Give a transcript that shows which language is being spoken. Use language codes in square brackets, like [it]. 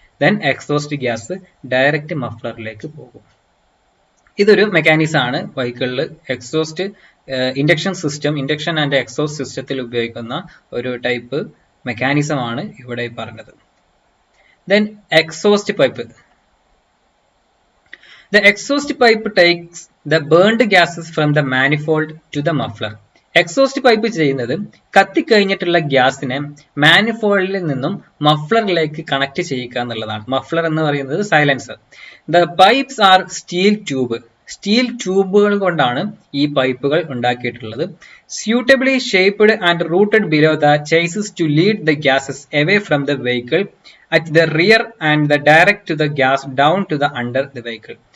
[ml] Then exhaust gas direct മഫ്ലറിലേക്ക് പോകും. ഇതൊരു mechanism ആണ് വെഹിക്കിളിൽ എക്സോസ്റ്റ് ഇൻഡക്ഷൻ ആൻഡ് എക്സോസ്റ്റ് സിസ്റ്റത്തിൽ ഉപയോഗിക്കുന്ന ഒരു ടൈപ്പ് മെക്കാനിസം ആണ് ഇവിടെ പറഞ്ഞത്. [en] Then exhaust pipe. The exhaust pipe takes the burned gases from the manifold to the muffler. [ml] Exhaust pipe ചെയ്യുന്നത് കത്തിക്കഴിഞ്ഞിട്ടുള്ള ഗ്യാസിനെ മാനിഫോൾഡിൽ നിന്നും മഫ്ലറിലേക്ക് കണക്ട് ചെയ്യുക എന്നുള്ളതാണ്. മഫ്ലർ എന്ന് പറയുന്നത് silencer. [en] the pipes are [ml] steel ട്യൂബുകൾ കൊണ്ടാണ് ഈ പൈപ്പുകൾ ഉണ്ടാക്കിയിട്ടുള്ളത്. [en] Suitably shaped and routed below the chassis to lead the gases away from the vehicle at the rear and the direct to the gas down to the under the vehicle.